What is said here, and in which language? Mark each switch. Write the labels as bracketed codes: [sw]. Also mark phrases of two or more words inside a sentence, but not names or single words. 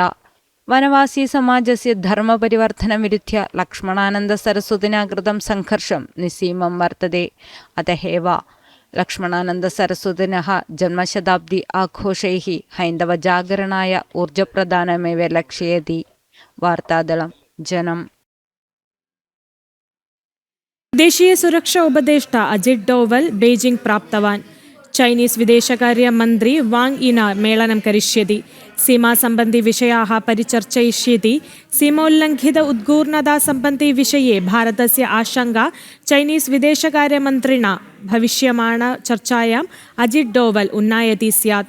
[sa] वनवासी समाजस्य धर्मपरिवर्तनं विरुध्य लक्ष्मणानन्द सरस्वतिना कृतं संघर्षं निस्सीमं वर्तते। अतः एव लक्ष्मणानन्दसरस्वतिनः जन्मशताब्दी आघोषैः हैन्दवजागरणाय ऊर्जप्रदानमेव लक्ष्ययति. वार्तादलं जनम्. ദേശീയ സുരക്ഷാ ഉപദേഷ്टा अजित डोवल बीजिंग प्राप्तवान्. चैनीस् विदेशकार्यमन्त्री वाङ्ग् यी मेलनं करिष्यति. सीमा सम्बन्धी विषयाः परिचर्चयिष्यति. सीमोल्लङ्घित उद्गूर्णता सम्बन्धी विषये भारतस्य आशङ्का चैनीस् विदेशकार्यमन्त्रिणा भविष्यमाण चर्चायाम् अजित डोवल उन्नायति स्यात्.